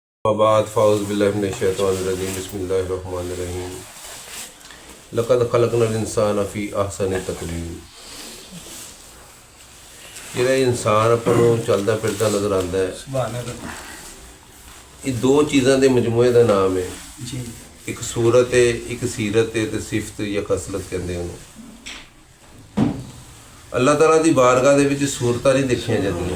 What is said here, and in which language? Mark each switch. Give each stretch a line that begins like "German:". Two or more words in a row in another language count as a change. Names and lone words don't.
Arabic: وبعد فأعوذ بالله من الشيطان الرجيم بسم الله الرحمن الرحيم لقد خلقنا الإنسان في أحسن تقويم.
Punjabi: ਜਿਹੜਾ ਇਨਸਾਨ ਆਪਾਂ ਨੂੰ ਚੱਲਦਾ ਫਿਰਦਾ ਨਜ਼ਰ ਆਉਂਦਾ ਹੈ, ਇਹ ਦੋ ਚੀਜ਼ਾਂ ਦੇ ਮਜਮੂਏ ਦਾ ਨਾਮ ਹੈ ਜੀ। ਇੱਕ ਸੂਰਤ ਹੈ, ਇੱਕ ਸੀਰਤ ਹੈ, ਤੇ ਸਿਫਤ ਜਾਂ ਖਸਲਤ ਕਹਿੰਦੇ ਉਹਨੂੰ। ਅੱਲਾਹ ਤਾਲਾ ਦੀ ਬਾਰਗਾਹ ਦੇ ਵਿੱਚ ਸੂਰਤਾਂ ਨਹੀਂ ਦੇਖੀਆਂ ਜਾਂਦੀਆਂ।